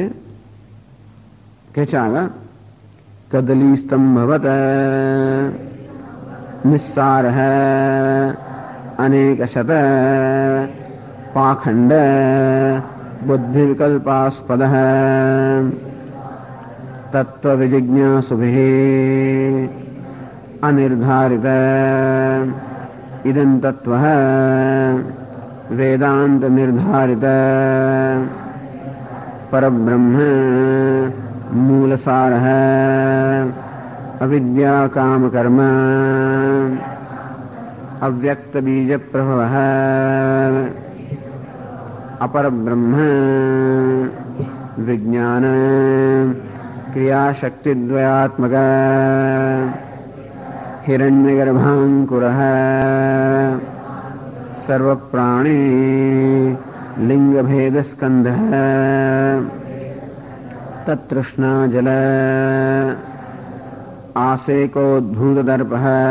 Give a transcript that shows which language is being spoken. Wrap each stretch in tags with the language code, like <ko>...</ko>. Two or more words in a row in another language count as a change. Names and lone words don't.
<gu>કે છે આગળ</gu> <sa>कदली स्तंभवत निस्सार अनेक शत पाखंड बुद्धि विकल्पास्पद तत्व विजिज्ञासुभि अनिर्धारित इदं तत्व वेदांत निर्धारित परब्रह्म मूलसार अविद्या काम कर्म अव्यक्त बीज प्रभव अपरब्रह्म विज्ञान क्रियाशक्तिद्वयात्मक हिरण्यगर्भाङ्कुरः सर्वप्राणी लिंगभेदस्कन्धः तत्तृष्णाजल आसेकोद्भूतदर्पः</sa>